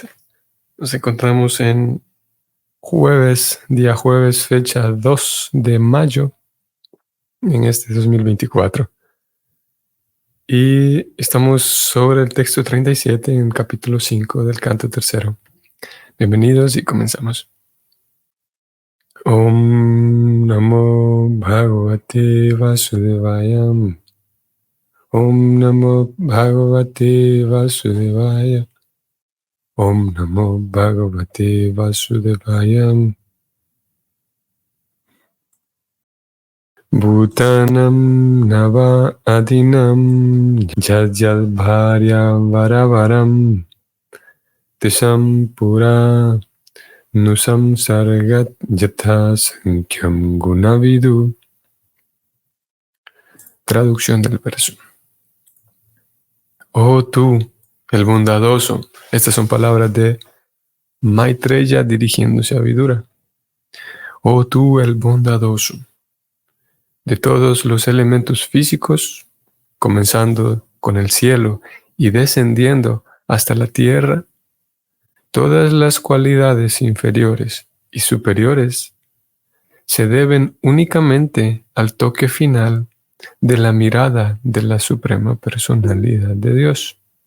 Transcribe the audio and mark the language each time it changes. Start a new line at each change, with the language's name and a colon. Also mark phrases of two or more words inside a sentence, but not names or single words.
Spanish: Nos encontramos en día jueves, fecha 2 de mayo en este 2024. Y estamos sobre el texto 37 en capítulo 5 del canto tercero. Bienvenidos y comenzamos.
Sanskrit: Om Namo Bhagavate Vasudevayam. Om Namo Bhagavate Vasudevaya. Om Namo Bhagavate Vasudevaya. Bhutanam Nava Adinam Jajal Bharya Varavaram Tisham Pura Nusam Sargat Yatha Sankyam Gunavidu.
Spanish: Traducción del verso. Oh tú, el bondadoso. Estas son palabras de Maitreya dirigiéndose a Vidura. Oh tú, el bondadoso. De todos los elementos físicos, comenzando con el cielo y descendiendo hasta la tierra, todas las cualidades inferiores y superiores se deben únicamente al toque final de la mirada de la Suprema Personalidad de Dios.